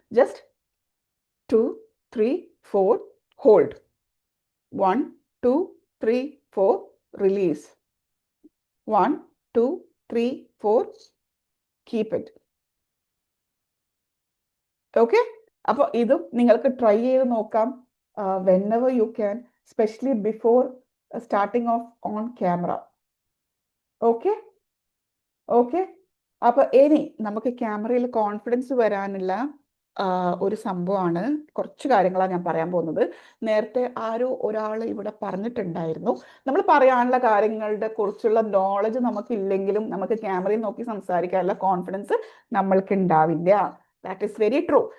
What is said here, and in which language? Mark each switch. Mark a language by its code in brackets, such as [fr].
[en] Just 2 3 4 hold, 1 2 3 4 release, 1 2 3 4 keep it. [ml] Okay, അപ്പോൾ ഇതും നിങ്ങൾക്ക് ട്രൈ ചെയ്ത് നോക്കാം. [en] whenever you can, especially before starting off on camera. Okay. [ml] അപ്പോൾ ഇനി നമുക്ക് ക്യാമറയിൽ കോൺഫിഡൻസ് വരാനുള്ള ഒരു സംഭവമാണ്, കുറച്ച് കാര്യങ്ങളാണ് ഞാൻ പറയാൻ പോകുന്നത്. നേരത്തെ ഒരാൾ ഇവിടെ പറഞ്ഞിട്ടുണ്ടായിരുന്നു, നമ്മൾ പറയാനുള്ള കാര്യങ്ങളുടെ കുറിച്ചുള്ള നോളജ് നമുക്കില്ലെങ്കിലും നമുക്ക് ക്യാമറയിൽ നോക്കി സംസാരിക്കാനുള്ള കോൺഫിഡൻസ് നമ്മൾക്ക് ഉണ്ടാവില്ല. [en] That is very true.